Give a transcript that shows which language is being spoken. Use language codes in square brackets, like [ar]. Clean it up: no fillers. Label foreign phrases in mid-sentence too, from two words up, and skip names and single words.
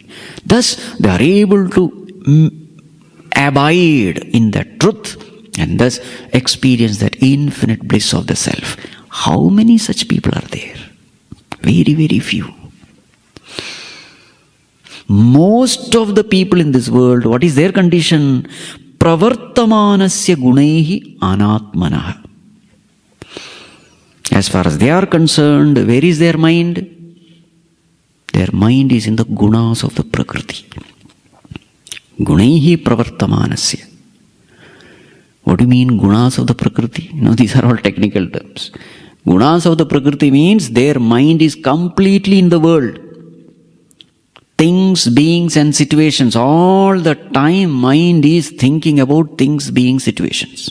[en] Thus, they are able to abide in that truth and thus experience that infinite bliss of the self. How many such people are there? Very, very few. Most of the people in this world, what is their condition? [sa] Pravartamanasya gunaihi anatmanah. [en] As far as they are concerned, where is their mind? Their mind is in the gunas of the Prakriti. [sa] Gunaihi pravartamanasya. [en] What do you mean gunas of the Prakriti? These are all technical terms. Gunas of the Prakriti means their mind is completely in the world. Things, beings and situations. All the time mind is thinking about things, beings, situations.